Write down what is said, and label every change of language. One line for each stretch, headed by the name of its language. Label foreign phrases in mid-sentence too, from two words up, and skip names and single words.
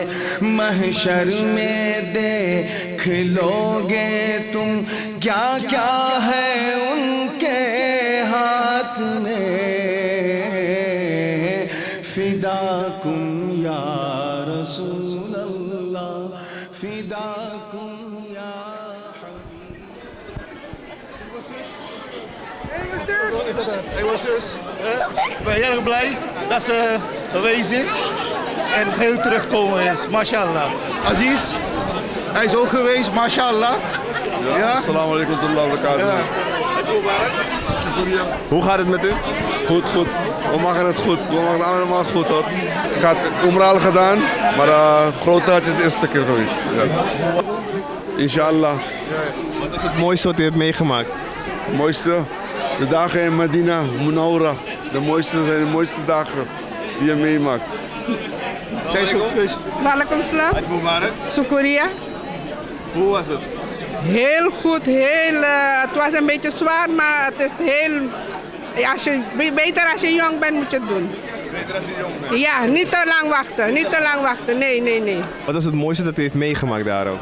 Urdu: محشر میں دیکھ لو گے تم کیا کیا ہے ان کے ہاتھ میں.
Arabic: فداکم یا رسول اللہ, فداکم یا
Dutch: Hey, was zus. Ik ben heel erg blij dat ze geweest is en heel terugkomen is. Mashallah. Aziz, hij is ook geweest, mashallah. Ja.
Arabic: السلام عليكم ورحمة الله وبركاته.
Dutch: Hoe gaat het met u? Goed. We maken het goed. We maken het allemaal goed hoor. Ik had Umrah al gedaan, maar grote hajj is de eerste keer geweest. Ja. Inshallah. Wat is het mooiste wat u hebt meegemaakt? Het mooiste? De dagen in Medina, Munawwara. De mooiste zijn de mooiste dagen die je meemaakt. Zij is ook geweest.
Arabic: وعليكم السلام. حج مبارك.
Dutch: Sukuria. Hoe was het? Heel goed, het was een beetje zwaar, maar het is heel... beter als je jong bent moet je het doen. Beter als je jong bent? Ja, niet te lang wachten, nee. Wat is het mooiste dat u heeft meegemaakt daar ook?